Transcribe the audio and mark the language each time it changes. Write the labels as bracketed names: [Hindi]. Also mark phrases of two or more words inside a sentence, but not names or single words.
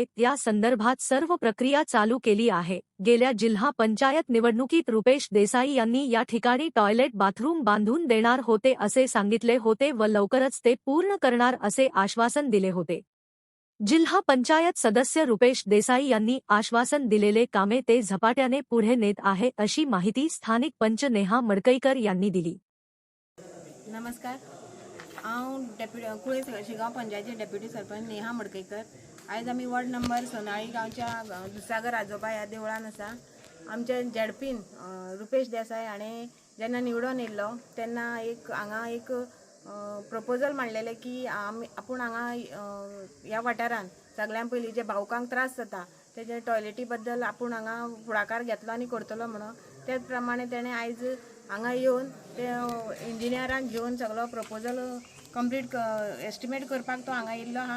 [Marathi] या संदर्भात सर्व प्रक्रिया चालू केली आहे। गेल्या जिल्हा पंचायत निवडणुकीत रुपेश देसाई यांनी या ठिकाणी [English] toilet bathroom [Marathi] बांधून देणार होते असे सांगितले होते व लवकरच ते पूर्ण करणार असे आश्वासन दिले होते। जिल्हा पंचायत सदस्य रुपेश देसाई यांनी आश्वासन दिलेले कामे ते झपाट्याने पुढे नेत आहे अशी माहिती स्थानिक पंच नेहा मडकईकर यांनी दिली। [Konkani] नमस्कार, हांव कुळे शिगांव पंचायती डेप्युटी सरपंच नेहा मडकईकर। आयज आमी [English] ward number [Konkani] सोनाळी गांवच्या दूधसागर आजोबा ह्या देवळान आसा। आमच्या झेडपीन रुपेश देसाई हाणें जेन्ना निवडून येयल्लो तेन्ना हांगा एक प्रपोजल मांडलेले की आपूण हांगा ह्या वाठारान सगळ्यां पयलीं जे भावकांक त्रास जाता तेजे टॉयलेटी बद्दल आपूण हांगा फुडाकार घेतलो आनी करतलो म्हणून त्याच प्रमाणे तेणें आयज हांगा येवन ते इंजिनियरांक घेवन सगळो [English] proposal complete estimate [Konkani] करपाक तो हांगा येयल्लो आहा।